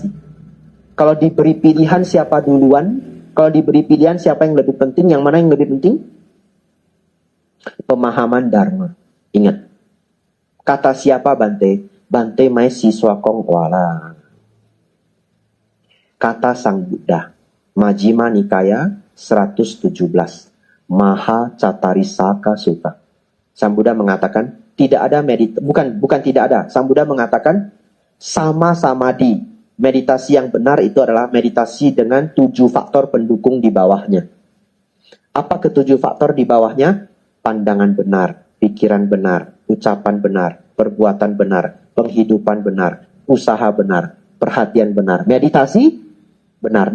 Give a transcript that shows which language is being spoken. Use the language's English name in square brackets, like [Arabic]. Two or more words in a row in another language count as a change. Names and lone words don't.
[Indonesian] Kalau diberi pilihan siapa duluan, kalau diberi pilihan siapa yang lebih penting, yang mana yang lebih penting? Pemahaman dharma. Ingat. Kata siapa Bante? Bante mahasiswa kong wala. Kata Sang Buddha. Majjhima Nikaya 117. Maha Catarisaka Sutta. Sang Buddha mengatakan tidak ada bukan tidak ada. Sang Buddha mengatakan [Pali] sama samadhi. [Indonesian] Meditasi yang benar itu adalah meditasi dengan 7 faktor pendukung di bawahnya. Apa ketujuh faktor di bawahnya? Pandangan benar, pikiran benar, ucapan benar, perbuatan benar, penghidupan benar, usaha benar, perhatian benar, meditasi benar.